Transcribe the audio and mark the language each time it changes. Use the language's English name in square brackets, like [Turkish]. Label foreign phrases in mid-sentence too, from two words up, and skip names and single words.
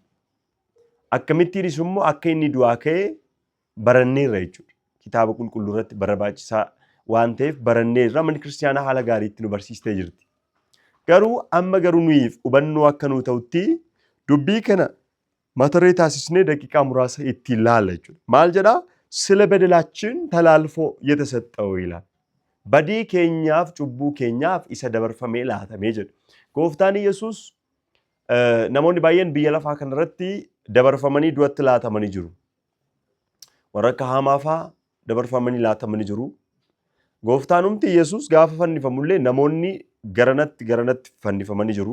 [Oromo] Akkamittiinis immoo akka inni du'aa ka'ee baranneerra jechuudha. Kitaaba qulqulluu irratti barbaachisaa waan ta'eef baranneerra manni kiristaanaa haala gaariitti nu barsiistee jirti. Garuu amma nuyiif hubannoo akka nuu ta'utti dubbii kana mata duree taasisnee daqiiqaa muraasa ittiin laalla jechuudha. Maal jedhaa? [Amharic] ስለ በደላችን ተላልፎ የተሰጠው ይላል። [Oromo] badii keenyaaf cubbuu keenyaaf isa dabarfamee laatamee jedhu. Gooftaan Yesuus namoonni baay'een biyya lafaa kanarratti dabarfamanii du'atti laatamanii jiru. Warra akka Haamaa fa'aa dabarfamanii laatamanii jiru. Gooftaan humti Yesuus gaafa fannifamullee namoonni garanatti fannifamanii jiru.